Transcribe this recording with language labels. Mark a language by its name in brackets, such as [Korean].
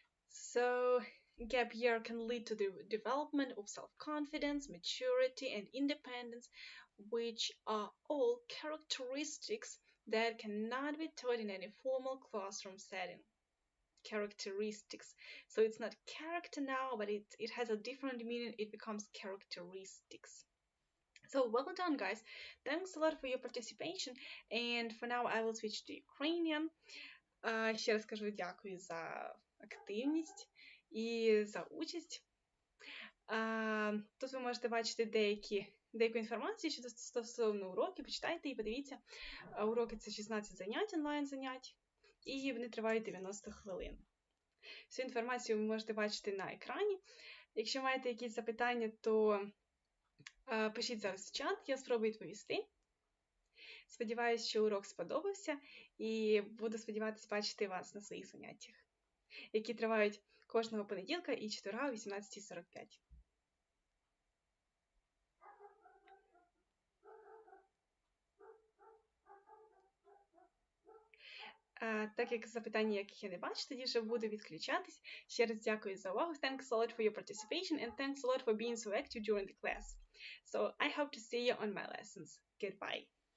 [English] So, gap year can lead to the development of self-confidence, maturity, and independence, which are all characteristics that cannot be taught in any formal classroom setting. Characteristics. So it's not character now, but it has a different meaning. It becomes characteristics. So well done, guys. Thanks a lot for your participation. And for now I will switch to Ukrainian. [Ukrainian] Ще раз кажу дякую за активність і за участь. Тут ви можете бачити деяку інформацію щодо стосовно уроків. Почитайте і подивіться. Уроки – це 16 занять, онлайн-занять, і вони тривають 90 хвилин. Всю інформацію ви можете бачити на екрані. Якщо маєте якісь запитання, то пишіть зараз в чат, я спробую відповісти. Сподіваюсь, що урок сподобався, і буду сподіватися бачити вас на своїх заняттях, які тривають кожного понеділка і четверга о 18:45. Так як запитання, яких я не бачу, тоді вже буду відключатись. Ще раз дякую за увагу. [English] Thanks a lot for your participation and thanks a lot for being so active during the class. So I hope to see you on my lessons. Goodbye.